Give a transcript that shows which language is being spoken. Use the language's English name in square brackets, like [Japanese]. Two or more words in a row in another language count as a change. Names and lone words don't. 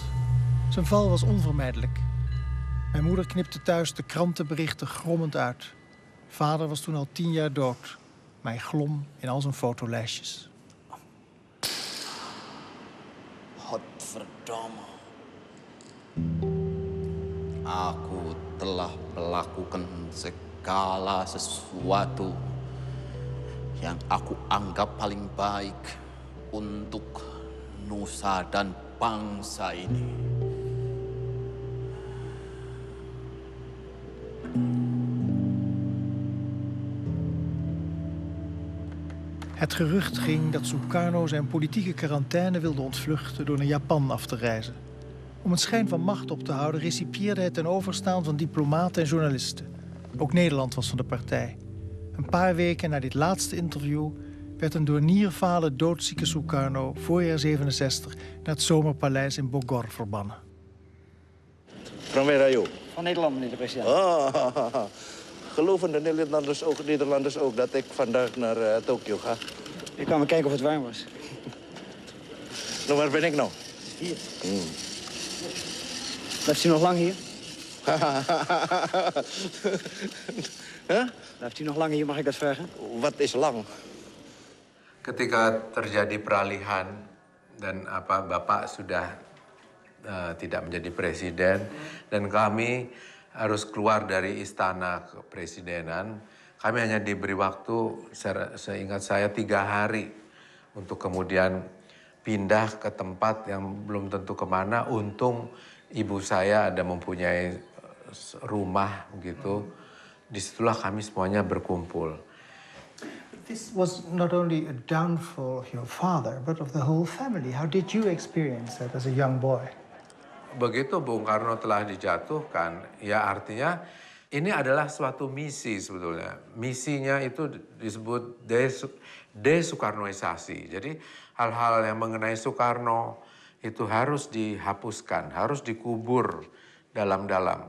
[Dutch] Zijn val was onvermijdelijk. Mijn moeder knipte thuis de krantenberichten grommend uit. Vader was toen al 10 jaar dood, maar hij glom in al zijn fotolijstjes. Godverdomme. [Indonesian] Aku telah melakukan segala sesuatu yang aku anggap paling baik untuk nusa dan bangsa ini. [Dutch] Het gerucht ging dat Sukarno zijn politieke quarantaine wilde ontvluchten door naar Japan af te reizen. Om een schijn van macht op te houden recipieerde hij ten overstaan van diplomaten en journalisten. Ook Nederland was van de partij. Een paar weken na dit laatste interview werd een door nierfalen doodzieke Sukarno voorjaar 67 naar het Zomerpaleis in Bogor verbannen. Van waar [English] are you? [Dutch] Van Nederland, meneer de president. Geloven de Nederlanders ook dat ik vandaag naar Tokio ga? Ik kwam kijken of het warm was. Nou, waar ben ik nou? Hier. Blijft u nog lang hier? Huh? Blijft u nog lang hier, mag ik dat vragen? Wat is lang? [Indonesian] Ketika terjadi peralihan dan Bapak sudah tidak menjadi presiden dan kami harus keluar dari istana kepresidenan, kami hanya diberi waktu, seingat saya 3 hari untuk kemudian pindah ke tempat yang belum tentu kemana. Untung ibu saya ada mempunyai rumah gitu. Disitulah kami semuanya berkumpul. [English] This was not only a downfall of your father, but of the whole family. How did you experience that as a young boy? [Indonesian] Begitu Bung Karno telah dijatuhkan, ya artinya ini adalah suatu misi sebetulnya. Misinya itu disebut desukarnoisasi. Jadi hal-hal yang mengenai Soekarno itu harus dihapuskan, harus dikubur dalam-dalam.